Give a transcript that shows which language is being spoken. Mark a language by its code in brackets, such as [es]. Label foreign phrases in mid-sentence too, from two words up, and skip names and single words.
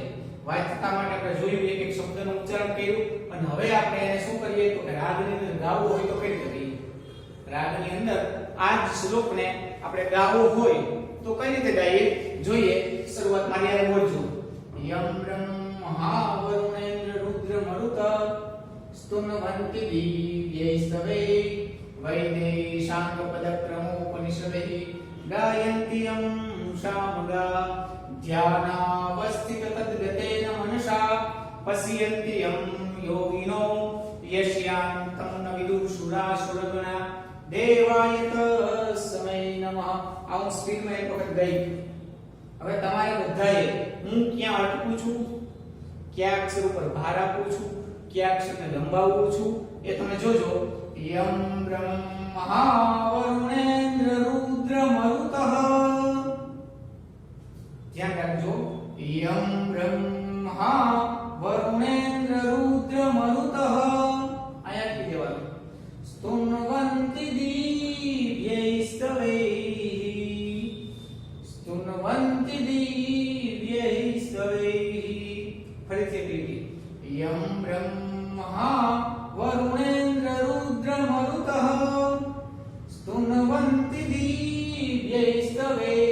[gu] વાંચતા માટે આપણે જોયું એક એક શબ્દનું ઉચ્ચારણ કર્યું અને હવે આપણે એને શું કરીએ તો કે રાગની અંદર ગાવું હોય તો કઈ રીતે કરીએ. રાગની અંદર આ જ શ્લોકને આપણે ગાવો હોય તો કઈ રીતે ગાઈએ જોઈએ. શરૂઆત મારી યારે બોલજો. [sa] યમ બ્રહ્મા વરુણેન્દ્ર रुद्रमरुत स्तुन्वन्ति दिव्यैस्तवे वैदेशाङ्गपदक्रमोपनिषदैः गायन्ति यं सामगा ध्यानावस्थिततद्गतेन मनसा पश्यन्ति यं योगिनो यस्यान्तं न विदुषुरासुरगणा देवाय तस्मै नमः। [gu] આ સ્પીડમાં એક વખત ગઈ। હવે તમારે બધાએ હું ક્યાં અટકું છું, કયા અક્ષર ઉપર ભાર આપું છું, કયા અક્ષરને લંબાવું છું એ તમે જોજો। [sa] યમ બ્રહ્મા વરુણેન્દ્ર રુદ્ર મરુતઃ, [gu] ધ્યાન રાખજો। [sa] યમ બ્રહ્મા વરુણેન્દ્ર રુદ્ર મરુતઃ [gu] આયા કી દેવાનું [sa] સ્તુન્વન્તિ દિવ્યૈસ્તવે स्तुन्वन्ति दिव्यैस्तवे। [gu] ફરીથી રીતિ [sa] यं ब्रह्मा वरुणेन्द्र रुद्रमरुतः स्तुन्वन्ति दिव्यैस्तवे